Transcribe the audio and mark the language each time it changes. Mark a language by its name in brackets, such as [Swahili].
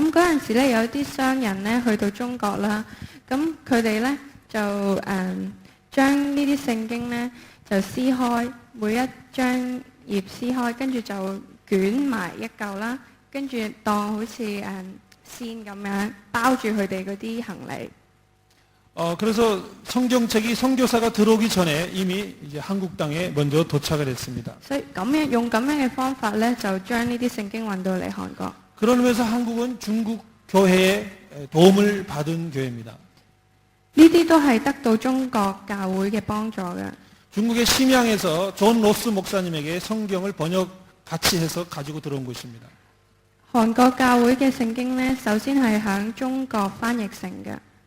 [Cantonese] 咁嗰陣時咧，有啲商人咧去到中國啦，咁佢哋咧就將呢啲聖經咧就撕開，每一張頁撕開，跟住就捲埋一嚿啦，跟住當好似線咁樣包住佢哋嗰啲行李。 [Korean] 그래서 성경책이 선교사가 들어오기 전에 이미 이제 한국 땅에 먼저 도착을 했습니다. [Cantonese] 所以用咁樣嘅方法咧，就將呢啲聖經運到嚟韓國。 [Korean] 그러면서 한국은 중국 교회의 도움을 받은 교회입니다. [Cantonese] 呢啲都係得到中國教會嘅幫助嘅。 [Korean] 중국의 심양에서 존 로스 목사님에게 성경을 같이 해서 가지고 들어온 것입니다. [Cantonese] 韓國教會嘅聖經咧，首先係響中國翻譯成嘅。